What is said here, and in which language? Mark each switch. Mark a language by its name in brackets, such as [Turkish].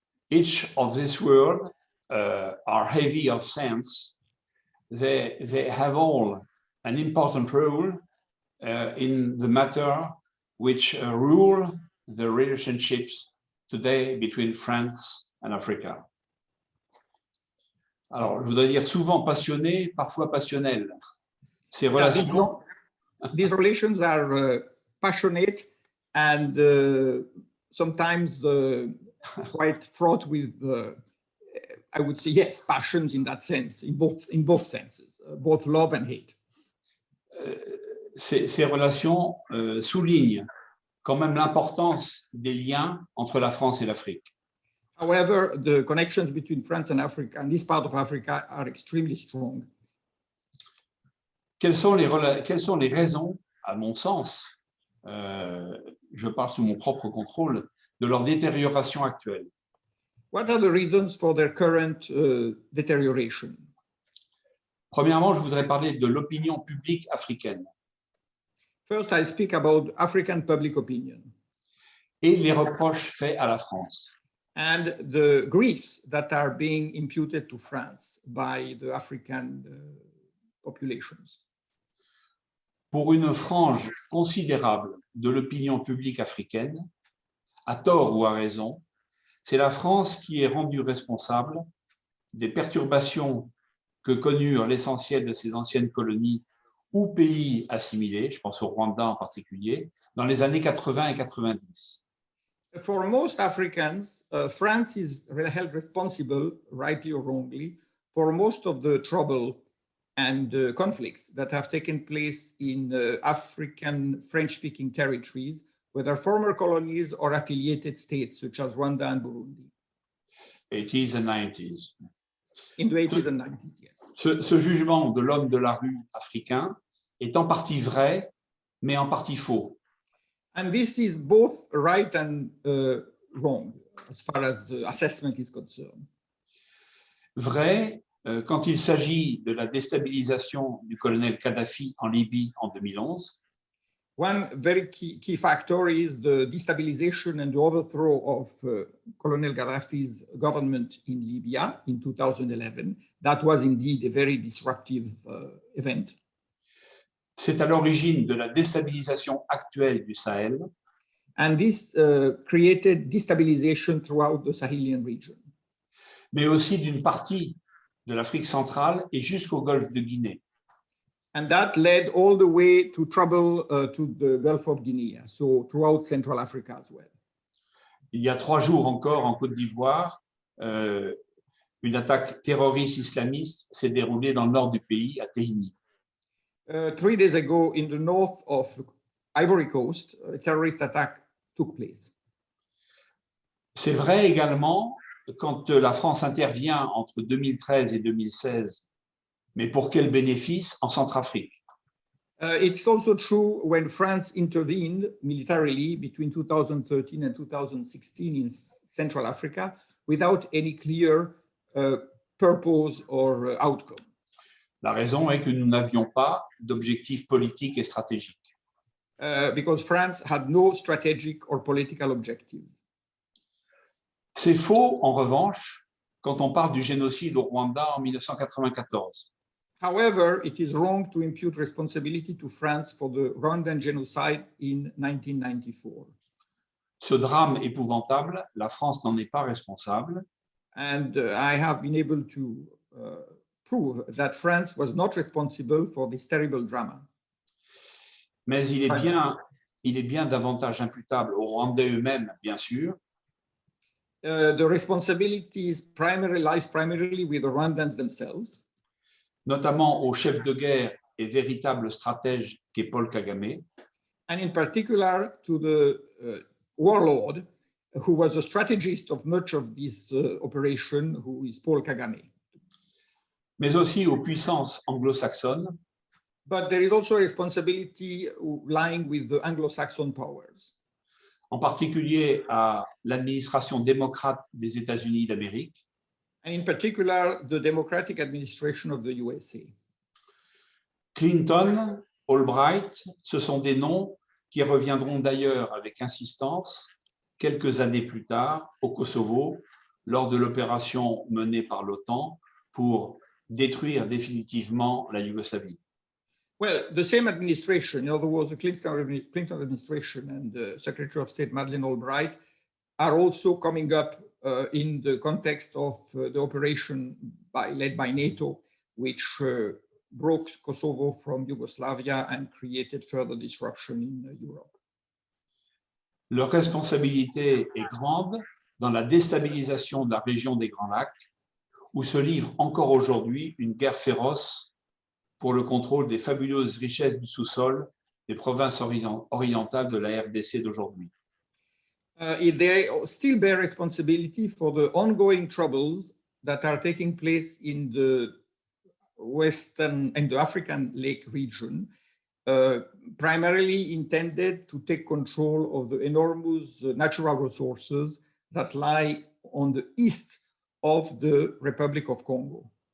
[English] Each of these words are heavy of sense. They have all an important role in the matter which rule the relationships today between France and Africa. [French] Alors, je voudrais dire souvent passionné, parfois passionnel. Ces relations. [English] These relations are passionate and sometimes quite fraught with, I would say, yes, passions in that sense, in both senses, both love and hate. [French] Ces relations soulignent quand même l'importance des liens entre la France et l'Afrique. [English] However, the connections between France and Africa and this part of Africa are extremely strong. [French] Quelles sont les raisons, à mon sens, je parle sous mon propre contrôle, de leur détérioration actuelle? [English] What are the reasons for their current deterioration? [French] Premièrement, je voudrais parler de l'opinion publique africaine. [English] First, I speak about African public opinion. [French] Et les reproches faits à la France. [English] And the griefs that are being imputed to France by the African populations. [French] Pour une frange considérable de l'opinion publique africaine, à tort ou à raison, c'est la France qui est rendue responsable des perturbations que connurent l'essentiel de ses anciennes colonies ou pays assimilés, je pense au Rwanda en particulier, dans les années 80 et 90. [English] For most Africans, France is held responsible, rightly or wrongly, for most of the trouble and conflicts that have taken place in African French-speaking territories, whether former colonies or affiliated states such as Rwanda and Burundi. 80s and 90s. In the 80s and 90s, yes. [French] Ce jugement de l'homme de la rue africain est en partie vrai, mais en partie faux. [English] And this is both right and wrong as far as the assessment is concerned. [French] Vrai, quand il s'agit de la déstabilisation du colonel Kadhafi en Libye en 2011. [English] One very key factor is the destabilization and the overthrow of Colonel Gaddafi's government in Libya in 2011. That was indeed a very disruptive event. [French] C'est à l'origine de la déstabilisation actuelle du Sahel. [English] And this created destabilization throughout the Sahelian region. [French] Mais aussi d'une partie de l'Afrique centrale et jusqu'au golfe de Guinée. [English] And that led all the way to trouble to the Gulf of Guinea, so throughout Central Africa as well. [French] Il y a 3 jours encore en Côte d'Ivoire, une attaque terroriste islamiste s'est déroulée dans le nord du pays, à Tehini. [English] 3 days ago, in the north of Ivory Coast, a terrorist attack took place. [French] C'est vrai également quand la France intervient entre 2013 et 2016, mais pour quel bénéfice en Centrafrique? [English] It's also true when France intervened militarily between 2013 and 2016 in Central Africa without any clear purpose or outcome. [French] La raison est que nous n'avions pas d'objectif politique et stratégique. [English] Because France had no strategic or political objective. [French] C'est faux, en revanche, quand on parle du génocide au Rwanda en 1994. [English] However, it is wrong to impute responsibility to France for the Rwandan genocide in 1994. [French] Ce drame épouvantable, la France n'en est pas responsable. [English] And I have been able to prove that France was not responsible for this terrible drama. [French] Mais il est bien davantage imputable aux Rwandais eux-mêmes, bien sûr. [English] The responsibility lies primarily with the Rwandans themselves. [French] Notamment au chef de guerre et véritable stratège qu'est Paul Kagame. [English] And in particular to the warlord who was a strategist of much of this operation, who is Paul Kagame. [French] Mais aussi aux puissances anglo-saxonnes. [English] But there is also a responsibility lying with the Anglo-Saxon powers. [French] En particulier à l'administration démocrate des États-Unis d'Amérique, [English] And in particular, the democratic administration of the USA. [French] Clinton, Albright, ce sont des noms qui reviendront d'ailleurs avec insistance quelques années plus tard au Kosovo lors de l'opération menée par l'OTAN pour détruire définitivement la Yougoslavie. [English] Well, the same administration, in other words, the Clinton administration and the Secretary of State Madeleine Albright are also coming up in the context of the operation led by NATO, which broke Kosovo from Yugoslavia and created further disruption in Europe. [French] Leur responsabilité est grande dans la déstabilisation de la région des Grands Lacs, où se livre encore aujourd'hui une guerre féroce pour le contrôle des fabuleuses richesses du sous-sol des provinces orientales de la RDC d'aujourd'hui. [English] They still bear responsibility for the ongoing troubles that are taking place in the Western and the African Lake region, primarily intended to take control of the enormous natural resources that lie on the east of the Republic of Congo.